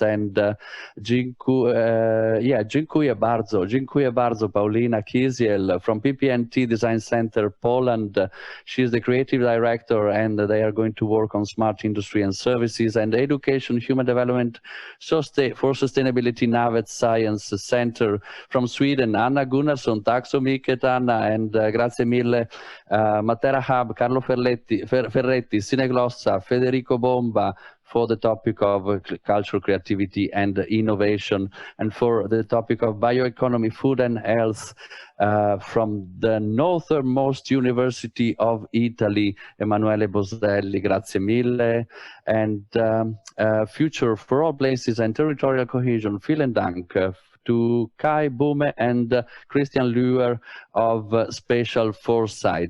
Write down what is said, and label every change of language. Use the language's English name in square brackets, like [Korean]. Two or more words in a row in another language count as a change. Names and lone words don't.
[English] And [Polish] dziękuję bardzo, [English] Paulina Kiziel from PPNT Design Center, Poland. She's the creative director, and they are going to work on smart industry and services and education, human development for sustainability, Navet Science Center from Sweden. [Swedish] Anna Gunnarsson, tack så mycket Anna, [Italian] and grazie mille. [English] Matera Hub, Carlo Ferretti, Sineglossa, Federico Bomba, for the topic of cultural creativity and innovation, and for the topic of bioeconomy, food and health, from the northernmost university of Italy, [Italian] Emanuele Boselli, grazie mille, [English] and future for all places and territorial cohesion, [German] vielen Dank, [English] to Kai Bume and Christian Luer of Spatial Foresight.